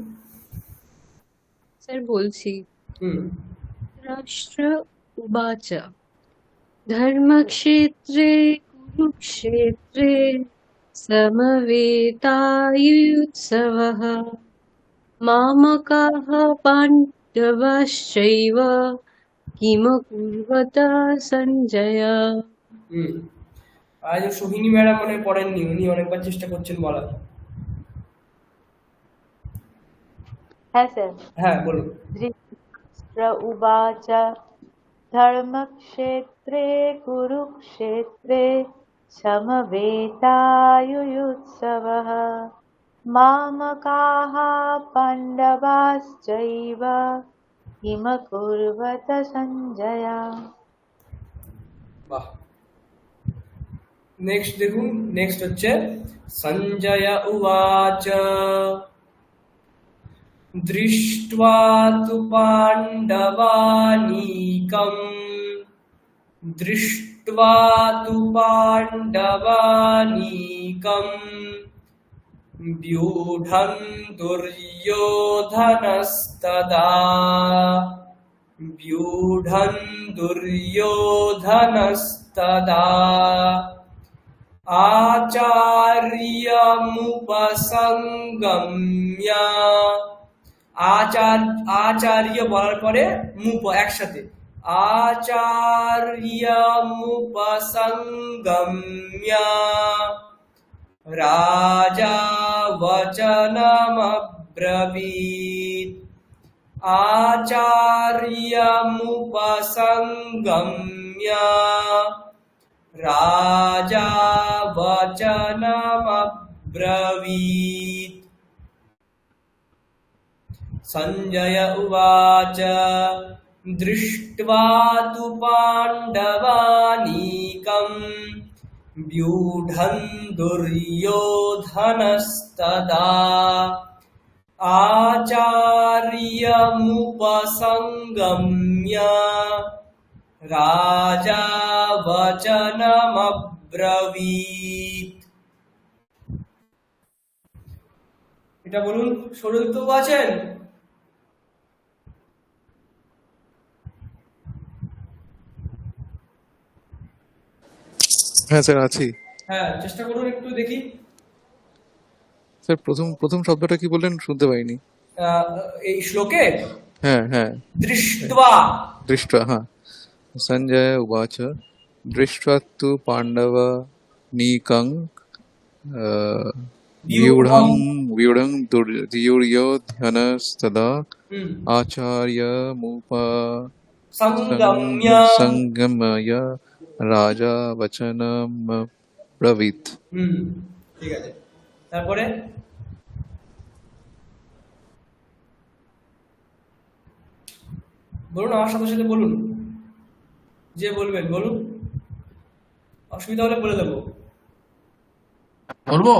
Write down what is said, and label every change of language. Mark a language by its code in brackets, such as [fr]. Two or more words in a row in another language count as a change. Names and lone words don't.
[bn] স্যার বলছি। [sa] राष्ट्र उवाच धर्मक्षेत्रे कुरुक्षेत्रे समवेतायुत्सवः मामकाः पाण्डवाश्चैव किम कुर्वत सञ्जय [bn] হুম আজ সোহিনী ম্যাডাম মনে হয় পড়েননি, উনি অনেকবার চেষ্টা করছেন বলার। হ্যাঁ স্যার। হ্যাঁ বলুন। [sa] धृतराष्ट्र उवाच धर्मक्षेत्रे कुरुक्षेत्रे সমবেতাयुयुत्सवः मामकाः पाण्डवाश्चैव किम कुर्वत सञ्जय। [bn] বাহ। নেক্সট দেখুন, নেক্সট হচ্ছে [sa] सञ्जय उवाच दृष्ट्वा तु पाण्डवानीकम् दृष्ट्वा तु पाण्डवानीकम् व्यूढं दुर्योधनस्तदा व्यूढं दुर्योधनस्तदा आचार्यमुपसंगम्य [bn] আচার্য বলার পরে মুপ একসাথে [sa] आचार्यमुपसंगम्य राजा वचनमब्रवीत् आचार्यमुपसंगम्य राजा वचनमब्रवीत्। सञ्जय उवाच দৃष्ट्वा तु पाण्डवानीकम् व्यूढं दुर्योधनस्तदा आचार्यमुपसंगम्य राजा वचनमब्रवीत्। [bn] এটা বলুন, সরলতো আছেন? হ্যাঁ স্যার আছি। হ্যাঁ চেষ্টা করুন একটু দেখি। স্যার প্রথম প্রথম শব্দটা কি বললেন, শুনতে পাইনি। এই শ্লোকে হ্যাঁ হ্যাঁ, [sa] দৃष्ट्वा দৃष्ट्वा, হ্যাঁ। सञ्जय उवाच দৃष्ट्वा तु पाण्डवा नीकं व्यूढं व्यूढं दुर्योधनस्तदा হুম, आचार्यमुपसंगम्य संगम्य राजा वचनमब्रवीत्। [bn] হুম ঠিক আছে। তারপরে বলুন, আমার সাথে সাথে বলুন, যে বলবেন বলুন, অসুবিধা হলে বলে দেবো। বলবো?